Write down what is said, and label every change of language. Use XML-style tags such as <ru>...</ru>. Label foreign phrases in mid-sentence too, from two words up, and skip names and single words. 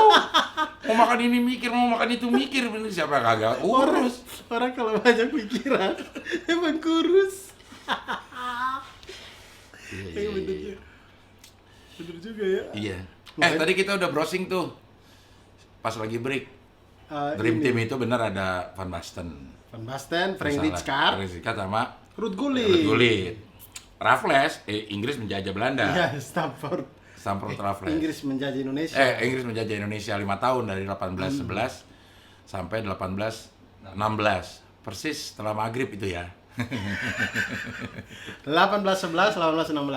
<id>Mau makan ini mikir, mau makan itu mikir. Bener siapa kagak kurus. Orang kalau banyak pikiran emang kurus. Iya, Bener juga. Bener juga ya. Iya. Tadi kita udah browsing tuh. Pas lagi break. Dream Ini. Team itu benar ada Van Basten. Van Basten, Frank Salah. Rijkaard, Frank Rijkaard sama Ruud Ruud Gullit. Gullit. Raffles, Inggris menjajah Belanda. Iya, Stamford. Stamford Raffles. Inggris menjajah Indonesia. Inggris menjajah Indonesia 5 tahun dari 1811 sampai 1816. Persis setelah maghrib itu ya. 1811, 1816.</id>